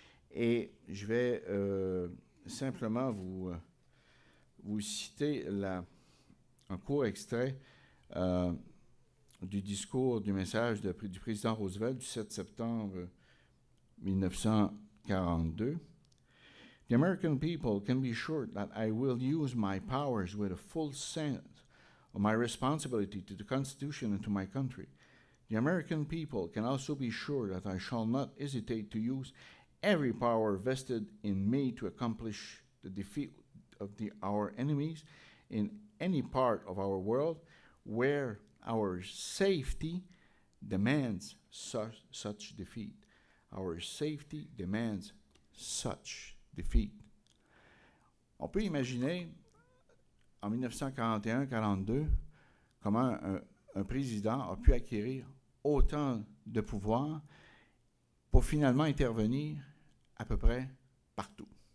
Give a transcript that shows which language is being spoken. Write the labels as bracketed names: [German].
[French] Et je vais simplement vous citer un court extrait du discours, du message du président Roosevelt du 7 septembre 1942. [English] The American people can be sure that I will use my powers with a full sense of my responsibility to the Constitution and to my country. The American people can also be sure that I shall not hesitate to use every power vested in me to accomplish the defeat of our enemies in any part of our world where our safety demands such defeat. Our safety demands such defeat. [French] On peut imaginer, en 1941-42, comment un président a pu acquérir autant de pouvoir pour finalement intervenir à peu près partout.